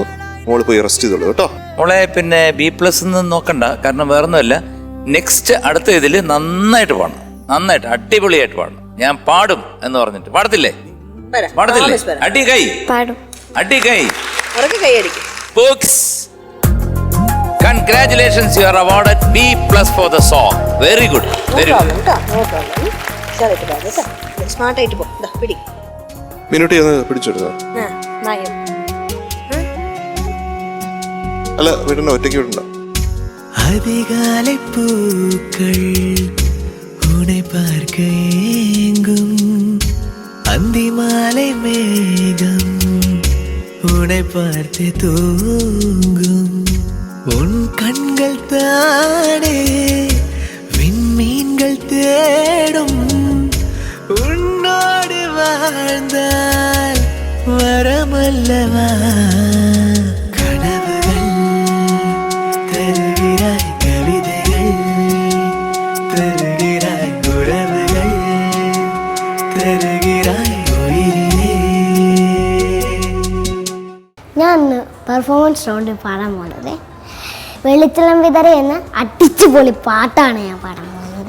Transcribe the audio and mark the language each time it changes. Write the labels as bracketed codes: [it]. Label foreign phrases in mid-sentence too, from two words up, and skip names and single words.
[ml] മോള് പോയി റെസ്റ്റ് ചെയ്തോളൂ കേട്ടോ. മോളെ പിന്നെ B+ നോക്കണ്ട, കാരണം വേറൊന്നുമല്ല, നെക്സ്റ്റ് അടുത്ത ഇതില് നന്നായിട്ട് പാടണം, നന്നായിട്ട് അടിപൊളിയായിട്ട് പാടണം. ഞാൻ പാടും എന്ന് പറഞ്ഞിട്ട് പാടത്തില്ലേ? പാടത്തില്ലേ? അടി കൈ പാടും. അടി കൈ കൈയടിക്കും. ബുക്സ്. [en] Congratulations, you are awarded B+ for the song. Very good, very good. [ml] സ്മാർട്ടായിട്ട് പോ. പിടി. മിനുട്ടി ഒന്ന് പിടിച്ചെടുത്തോ. അല്ല വീടിന്റെ ഒറ്റയ്ക്ക് വിടണ്ട. [ta] அதிகாலை பூக்கள் உன்னை பார்க்க ஏங்கும், அந்தி மாலை மேகம் உன்னை பார்த்து தூங்கும், உன் கண்கள் தானே விண்மீன்கள் தேடும், உன்னோடு வாழ்ந்தால் வரமல்லவா, கனவுகள் தருகிறாய், கவிதைகள் தருகிறாய், உறவுகள் തരുகிறாய் ഉയിരിനെ. [ml] ഞാൻ ഇന്ന് [en] performance round [ml] പാടാൻ പോകുന്നത് വെളിച്ചെള്ളം വിതറി എന്ന അടിച്ചുപൊളി പാട്ടാണ് ഞാൻ പാടാൻ പോകുന്നത്.